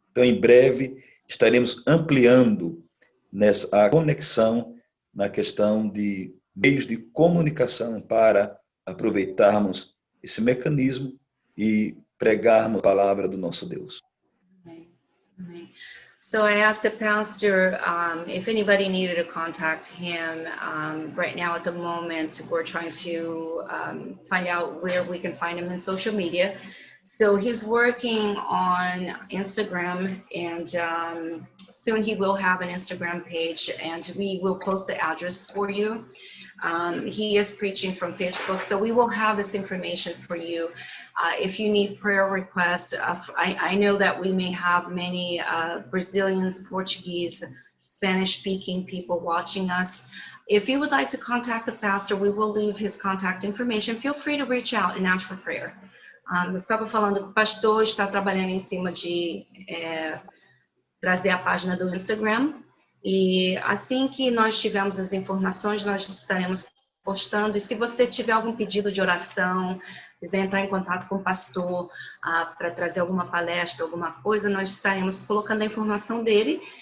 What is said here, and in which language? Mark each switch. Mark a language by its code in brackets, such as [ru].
[pt] Então, em breve, estaremos ampliando a conexão na questão de meios de comunicação para aproveitarmos esse mecanismo e pregarmos a palavra do nosso Deus. Amém. [en] So I asked the pastor if anybody needed to contact him. Right now, at the moment, we're trying to find out where we can find him in social media. So he's working on Instagram, and soon he will have an Instagram page, and we will post the address for you. He is preaching from Facebook, so we will have this information for you. If you need prayer requests, I know that we may have many Brazilians, Portuguese, Spanish-speaking people watching us. If you would like to contact the pastor, we will leave his contact information. Feel free to reach out and ask for prayer. [pt] Eu estava falando que o pastor está trabalhando em cima de trazer a página do Instagram. E assim que nós tivermos as informações, nós estaremos postando. E se você tiver algum pedido de oração, quiser entrar em contato com o pastor para trazer alguma palestra, alguma coisa, nós estaremos colocando a informação dele.